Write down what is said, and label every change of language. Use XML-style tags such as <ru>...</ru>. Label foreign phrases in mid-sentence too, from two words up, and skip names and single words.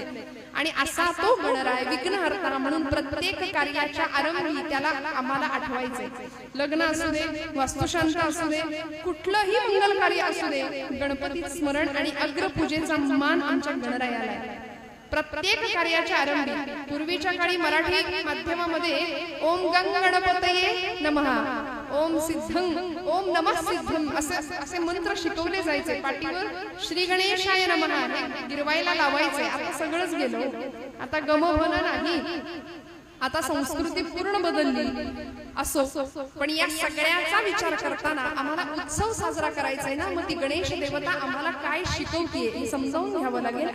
<mr>आणि असा तो गणर आहे विघ्नहर्ता. म्हणून प्रत्येक कार्याच्या आरंभी त्याला आम्हाला आठवायचे. लग्न असू दे, वास्तुशांत असू दे, कुठलंही मंगल कार्य असू दे, गणपती स्मरण आणि अग्रपूजेचा मान आमच्या गणरायाला आहे. प्रत्येक कार्याच्या आरंभी पूर्वीच्या काळी मराठी माध्यमामध्ये</mr> <sa>ओम गंग गणपतये नमः, ओम सिद्धं, ओम नमः सिद्धं</sa> <mr>असे मंत्र शिकवले जायचे. पाठीवर</mr> <sa>श्री गणेशाय नमः</sa> <mr>हे गिरवायला लावायचे. आता सगळंच गेलो. आता गमभन नाही. आता संस्कृती पूर्ण बदलली असो. पण या सगळ्याचा विचार करताना आम्हाला उत्सव साजरा करायचा आहे ना. मग ती गणेश देवता आम्हाला काय शिकवतीये हे समजावून घ्यावं लागेल.</mr>